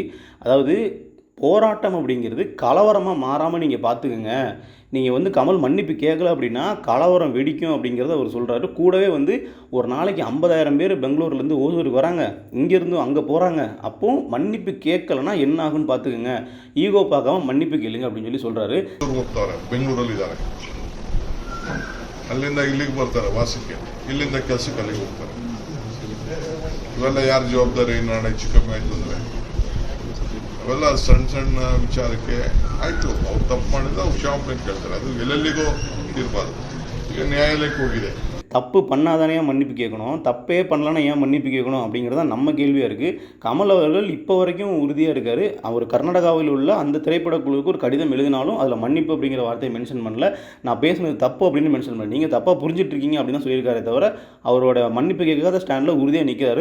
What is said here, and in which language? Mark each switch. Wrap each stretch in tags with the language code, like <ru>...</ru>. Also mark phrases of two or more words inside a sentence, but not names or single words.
<ta>அதாவது போராட்டம் அப்படிங்கிறது கலவரமாக மாறாமல் நீங்கள் பார்த்துக்குங்க. நீங்கள் கமல் மன்னிப்பு கேட்கல அப்படின்னா கலவரம் வெடிக்கும் அப்படிங்கிறத அவர் சொல்கிறாரு. கூடவே ஒரு நாளைக்கு 50,000 பேர் பெங்களூர்லேருந்து ஓசூருக்கு வராங்க, இங்கேருந்து அங்கே போகிறாங்க. அப்போது மன்னிப்பு கேட்கலன்னா என்ன ஆகுன்னு பார்த்துக்குங்க, ஈகோ பார்க்காம மன்னிப்பு கேளுங்க அப்படின்னு சொல்லி சொல்கிறாரு.</ta> <kn>ಬೆಂಗಳೂರಲ್ಲಿ ಇದ್ದಾರೆ, ಅಲ್ಲಿಂದ ಇಲ್ಲಿಗೆ ಬರ್ತಾರೆ ವಾಸಕ್ಕೆ, ಇಲ್ಲಿಂದ ಕೆಲಸಕ್ಕೆ ಅಲ್ಲಿಗೆ ಹೋಗ್ತಾರೆ. ಇವೆಲ್ಲ ಯಾರ ಜವಾಬ್ದಾರಿ? ನಾಳೆ ಹೆಚ್ಚು ಕಮ್ಮಿ ಆಯ್ತು ಅಂದರೆ ಅವೆಲ್ಲ ಸಣ್ಣ ಸಣ್ಣ ವಿಚಾರಕ್ಕೆ ಆಯಿತು, ಅವ್ರು ತಪ್ಪು ಮಾಡಿದ್ರೆ ಅವ್ರು ಕ್ಷಮಾಪಣೆ ಕೇಳ್ತಾರೆ. ಅದು ಎಲ್ಲೆಲ್ಲಿಗೂ ಇರಬಾರ್ದು. ಈಗ ನ್ಯಾಯಾಲಯಕ್ಕೆ ಹೋಗಿದೆ.</kn> <ta>தப்பு பண்ணாதானே மன்னிப்பு கேட்கணும், தப்பே பண்ணலன்னா ஏன் மன்னிப்பு கேட்கணும் அப்படிங்கிறது தான் நம்ம கேள்வியாக இருக்குது. கமல் அவர்கள் இப்போ வரைக்கும் உறுதியாக இருக்கார். அவர் கர்நாடகாவில் உள்ள அந்த திரைப்படக்குழுவுக்கு ஒரு கடிதம் எழுதினாலும் அதில் மன்னிப்பு அப்படிங்கிற வார்த்தையை மென்ஷன் பண்ணல. நான் பேசுனது தப்பு அப்படின்னு மென்ஷன் பண்ணல. நீங்கள் தப்பாக புரிஞ்சிட்ருக்கீங்க அப்படின்னு தான் சொல்லியிருக்காரே தவிர அவரோட மன்னிப்பு கேட்காத ஸ்டாண்டில் உறுதியாக நிற்கிறாரு.</ta>